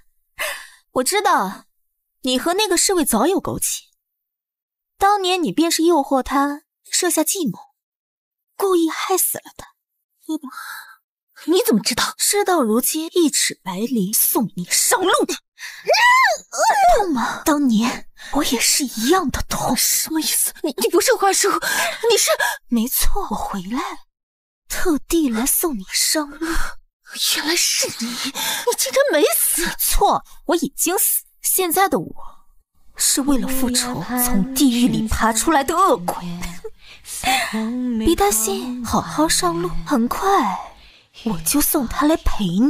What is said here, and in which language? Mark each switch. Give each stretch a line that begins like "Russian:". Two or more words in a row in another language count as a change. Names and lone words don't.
Chinese: 我知道你和那個侍衛早有勾結，當年你便是誘惑他設下計謀，故意害死了他，對吧？你怎麼知道？事到如今，一尺白綾送你上路。痛嗎？當年我也是一樣的痛。什麼意思？你不是花叔，你是…… 沒錯，我回來了，特地來送你上路。原來是你，你竟然沒死！錯，我已經死。現在的我是為了復仇從地獄裡爬出來的惡鬼。別擔心，好好上路，很快我就送他來陪你。